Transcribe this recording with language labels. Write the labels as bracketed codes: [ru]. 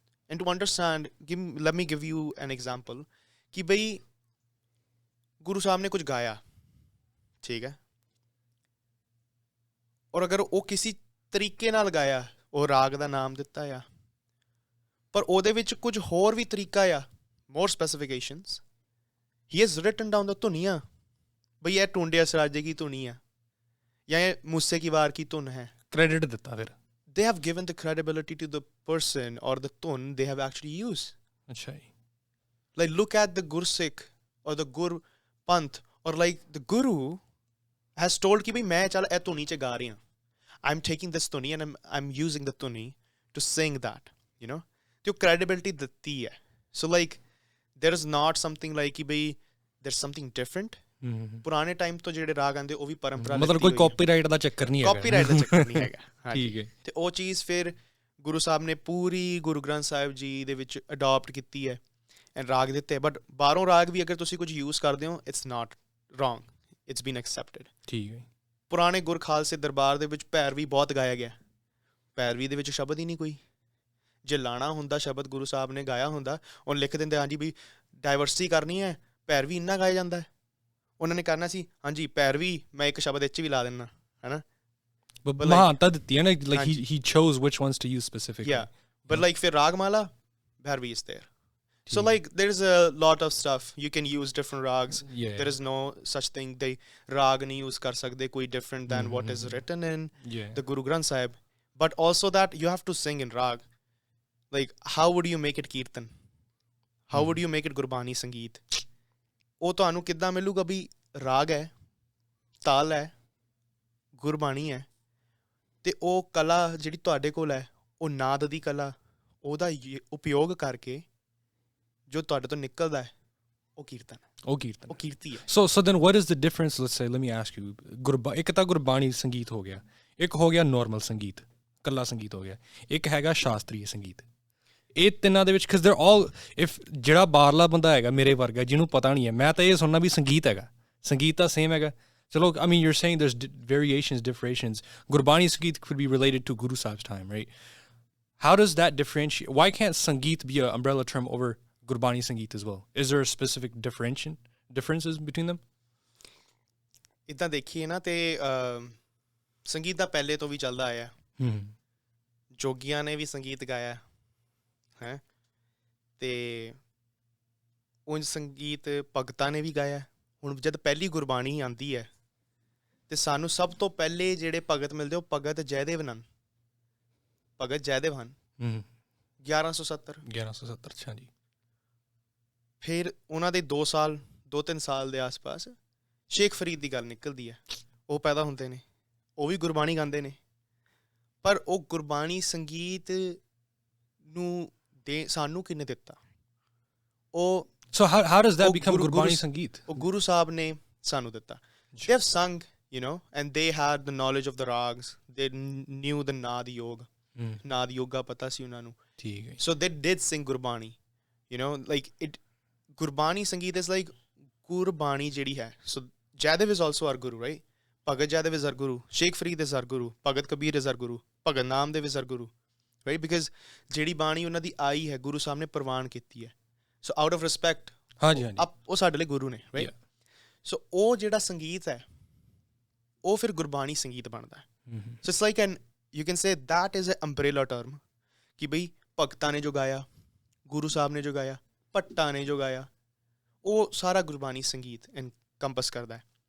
[en] And to understand, let me give you an example, [pa] ਕਿ ਬਈ ਗੁਰੂ ਸਾਹਿਬ ਨੇ ਕੁਝ ਗਾਇਆ, ਠੀਕ ਹੈ, ਔਰ ਅਗਰ ਉਹ ਕਿਸੇ ਤਰੀਕੇ ਨਾਲ ਗਾਇਆ, ਉਹ ਰਾਗ ਦਾ ਨਾਮ ਦਿੱਤਾ ਆ, ਪਰ ਉਹਦੇ ਵਿੱਚ ਕੁਝ ਹੋਰ ਵੀ ਤਰੀਕਾ ਆ, [en] more specifications, he has written down the [pa] ਧੁਨੀਆਂ, ਬਈ ਇਹ ਟੁੰਡੇ ਅਸਰਾਜੇ ਕੀ ਧੁਨੀ ਆ, ਜਾਂ ਇਹ ਮੂਸੇ ਕੀ ਵਾਰ ਕੀ ਧੁਨ ਹੈ, ਕ੍ਰੈਡਿਟ ਦਿੱਤਾ ਫਿਰ। [en] They have given the credibility to the person or the tun they have actually used. Achha. Like look at the Gursikh or the Gur Panth, or like the Guru has told [pa] ki bhai main chal eh tuni che ga rahi hu, [en] I'm taking this tuni and I'm using the tuni to sing that, you know, to credibility [pa] datti hai. [en] So like there is not something like ki bhai there's something different. [pa] ਪੁਰਾਣੇ time ਤੋਂ ਜਿਹੜੇ ਰਾਗ ਆਉਂਦੇ ਉਹ ਵੀ ਪਰੰਪਰਾ, ਮਤਲਬ ਕੋਈ copyright ਦਾ ਚੱਕਰ ਨਹੀਂ ਹੈਗਾ, ਠੀਕ ਹੈ। ਤੇ ਉਹ ਚੀਜ਼ ਫਿਰ ਗੁਰੂ ਸਾਹਿਬ ਨੇ ਪੂਰੀ ਗੁਰੂ ਗ੍ਰੰਥ ਸਾਹਿਬ ਜੀ ਦੇ ਵਿੱਚ ਅਡੋਪਟ ਕੀਤੀ ਹੈ, ਐਂਡ ਰਾਗ ਦਿੱਤੇ। ਬਟ ਬਾਹਰੋਂ ਰਾਗ ਵੀ ਅਗਰ ਤੁਸੀਂ ਕੁਝ ਯੂਜ਼ ਕਰਦੇ ਹੋ, [en] it's not wrong, it's been accepted, [pa] ਠੀਕ ਹੈ। ਪੁਰਾਣੇ ਗੁਰ ਖਾਲਸੇ ਦਰਬਾਰ ਦੇ ਵਿੱਚ ਭੈਰਵੀ ਬਹੁਤ ਗਾਇਆ ਗਿਆ, ਭੈਰਵੀ ਦੇ ਵਿੱਚ ਸ਼ਬਦ ਹੀ ਨਹੀਂ ਕੋਈ। ਜੇ ਲਾਣਾ ਹੁੰਦਾ ਸ਼ਬਦ ਗੁਰੂ ਸਾਹਿਬ ਨੇ ਗਾਇਆ ਹੁੰਦਾ, ਉਹ ਲਿਖ ਦਿੰਦੇ ਹਾਂਜੀ ਵੀ ਡਾਇਵਰਸਿਟੀ ਕਰਨੀ ਹੈ, ਭੈਰਵੀ ਇੰਨਾ ਗਾਇਆ ਜਾਂਦਾ ਹੈ। ਉਹਨਾਂ ਨੇ ਕਰਨਾ ਸੀ ਹਾਂਜੀ ਭੈਰਵੀ ਮੈਂ ਇੱਕ ਸ਼ਬਦ ਇੱਥੇ ਵੀ ਲਾ ਦਿੰਦਾ, ਹੈ ਨਾ, ਮਹਾਨਤਾ ਦਿੱਤੀ ਹੈ ਨਾ, [en] like he chose which ones to use specifically. Yeah, but like ਫਿਰ Ragmala, Bhairavi is there. So like there's a lot of stuff you can use, different rags. There is no such thing they [pa] rag nahi use kar sakde koi [en] different than what is written in the Guru Granth Sahib. But also that you have to sing in rag. Like how would you make it kirtan? How would you make it Gurbani Sangeet? [pa] ਉਹ ਤੁਹਾਨੂੰ ਕਿੱਦਾਂ ਮਿਲੂਗਾ ਵੀ ਰਾਗ ਹੈ, ਤਾਲ ਹੈ, ਗੁਰਬਾਣੀ ਹੈ, ਤੇ ਉਹ ਕਲਾ ਜਿਹੜੀ ਤੁਹਾਡੇ ਕੋਲ ਹੈ, ਉਹ ਨਾਦ ਦੀ ਕਲਾ, ਉਹਦਾ ਉਪਯੋਗ ਕਰਕੇ ਜੋ ਤੁਹਾਡੇ ਤੋਂ ਨਿਕਲਦਾ ਹੈ, ਉਹ ਕੀਰਤਨ ਹੈ। ਉਹ ਕੀਰਤਨ, ਉਹ ਕੀਰਤੀ ਹੈ। [en] so then what is the difference, let's say, let me ask you, [pa] ਇੱਕ ਤਾਂ ਗੁਰਬਾਣੀ ਸੰਗੀਤ ਹੋ ਗਿਆ, ਇੱਕ ਹੋ ਗਿਆ ਨੋਰਮਲ ਸੰਗੀਤ, ਕੱਲਾ ਸੰਗੀਤ ਹੋ ਗਿਆ, ਇੱਕ ਹੈਗਾ ਸ਼ਾਸਤਰੀ ਸੰਗੀਤ। ਇਹ ਤਿੰਨਾਂ ਦੇ ਵਿੱਚ [en] because they're all, if [pa] ਜਿਹੜਾ ਬਾਹਰਲਾ ਬੰਦਾ ਹੈਗਾ ਮੇਰੇ ਵਰਗਾ ਜਿਹਨੂੰ ਪਤਾ ਨਹੀਂ ਹੈ, ਮੈਂ ਤਾਂ ਇਹ ਸੁਣਨਾ ਵੀ ਸੰਗੀਤ ਹੈਗਾ, ਸੰਗੀਤ ਤਾਂ ਸੇਮ ਹੈਗਾ। [en] ਚਲੋ I mean you're saying there's variations, differentiations. Gurbani Sangeet could be related to Guru Sahib's time, right? How does that differentiate? Why can't Sangeet be an umbrella term over Gurbani Sangeet as well? Is there a specific differences between them? [pa] ਇੱਦਾਂ ਦੇਖੀਏ ਨਾ ਤੇ ਸੰਗੀਤ ਦਾ ਪਹਿਲੇ ਤੋਂ ਵੀ ਚੱਲਦਾ ਆਇਆ। ਜੋਗੀਆਂ ਨੇ ਵੀ ਸੰਗੀਤ ਗਾਇਆ ਹੈ, ਤੇ ਉਂਝ ਸੰਗੀਤ ਭਗਤਾਂ ਨੇ ਵੀ ਗਾਇਆ। ਹੁਣ ਜਦ ਪਹਿਲੀ ਗੁਰਬਾਣੀ ਆਉਂਦੀ ਹੈ ਤੇ ਸਾਨੂੰ ਸਭ ਤੋਂ ਪਹਿਲੇ ਜਿਹੜੇ ਭਗਤ ਮਿਲਦੇ ਉਹ ਭਗਤ ਜੈਦੇਵ ਹਨ। ਭਗਤ ਜੈਦੇਵ ਹਨ 1170। ਅੱਛਾ ਜੀ। ਫਿਰ ਉਹਨਾਂ ਦੇ 2-3 ਸਾਲ ਦੇ ਆਸ-ਪਾਸ ਸ਼ੇਖ ਫਰੀਦ ਦੀ ਗੱਲ ਨਿਕਲਦੀ ਹੈ। ਉਹ ਪੈਦਾ ਹੁੰਦੇ ਨੇ, ਉਹ ਵੀ ਗੁਰਬਾਣੀ ਗਾਉਂਦੇ ਨੇ, ਪਰ ਉਹ ਗੁਰਬਾਣੀ ਸੰਗੀਤ ਨੂੰ ਸਾਨੂੰ ਕਿਹਨੇ ਦਿੱਤਾ? ਉਹ [en] So how does that become Gurbani Sangeet? [pa] ਉਹ ਗੁਰੂ ਸਾਹਿਬ ਨੇ ਸਾਨੂੰ ਦਿੱਤਾ। [en] They have sung, you know, and they had the knowledge of the Raags. They knew the Naad Yog. [pa] Naad Yoga ਪਤਾ ਸੀ ਉਹਨਾਂ ਨੂੰ। ਠੀਕ ਹੈ। [en] So they did sing Gurbani, you know, like it. Gurbani Sangeet is like [pa] Gurbani ਜਿਹੜੀ ਹੈ। [en] So Jaidev is also our guru, right? Bhagat Jaidev is our guru. Sheikh Farid is our guru. Bhagat Kabir is our guru. Bhagat Namdev is our guru, right? [pa] Because ਜਿਹੜੀ ਬਾਣੀ ਉਹਨਾਂ ਦੀ ਆਈ ਹੈ ਗੁਰੂ ਸਾਹਿਬ ਨੇ ਪ੍ਰਵਾਨ ਕੀਤੀ ਹੈ। ਸੋ [en] out of respect [pa] ਉਹ ਸਾਡੇ ਲਈ ਗੁਰੂ ਨੇ, ਰਾਈਟ? ਸੋ ਉਹ ਜਿਹੜਾ ਸੰਗੀਤ ਹੈ ਉਹ ਫਿਰ ਗੁਰਬਾਣੀ ਸੰਗੀਤ ਬਣਦਾ ਹੈ। [en] so it's like an you can say that is a umbrella term [pa] ਕਿ ਬਈ ਭਗਤਾਂ ਨੇ ਜੋ ਗਾਇਆ, ਗੁਰੂ ਸਾਹਿਬ ਨੇ ਜੋ ਗਾਇਆ, ਭੱਟਾਂ ਨੇ ਜੋ ਗਾਇਆ, ਉਹ ਸਾਰਾ ਗੁਰਬਾਣੀ ਸੰਗੀਤ ਐਨਕੰਪਸ ਕਰਦਾ ਹੈ।